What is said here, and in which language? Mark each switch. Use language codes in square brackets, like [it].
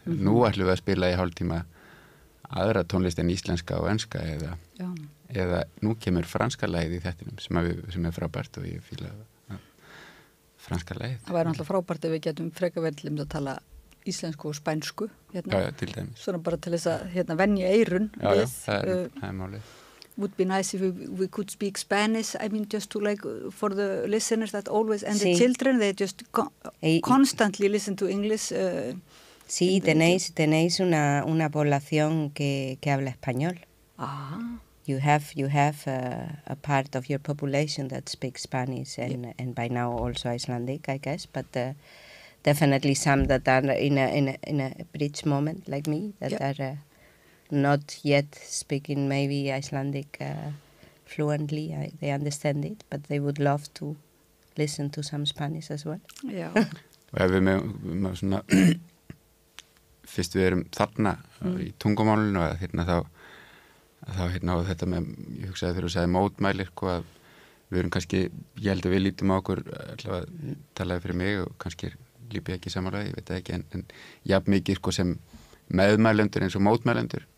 [is] Nú ætlum við að spila í hálftíma aðra tónlist en íslenska og enska eða nú kemur franska lagið í þettinum sem er frábært og ég fíla franska lagið. Það væri náttúrulega frábært ef við getum freka vel að tala íslensku og spænsku Já, til dæmis. Svona bara til þess að venja eyrun við. Já, það er málið. [en] Would be nice if we could speak Spanish. I mean, just to for the listeners that always, and the children, they just constantly listen to English. [es] Sí, tenéis una población que habla español. Ah. [en] You have a part of your population that speaks Spanish and by now also Icelandic, I guess, but definitely some that are in a bridge moment like me that are not yet speaking maybe Icelandic fluently. They understand it, but they would love to listen to some Spanish as well. [is] Já. Og ef við með svona fyrst við erum þarna í tungumálinu og þá og þetta með, ég hugsaði þegar þú sagði mótmæli, að við erum kannski, ég held að við lítum á okkur, allavega talaði fyrir mig og kannski Libia ekki samanlega, ég veit það ekki, en jafn mikið sem meðmælendur eins og mótmælendur.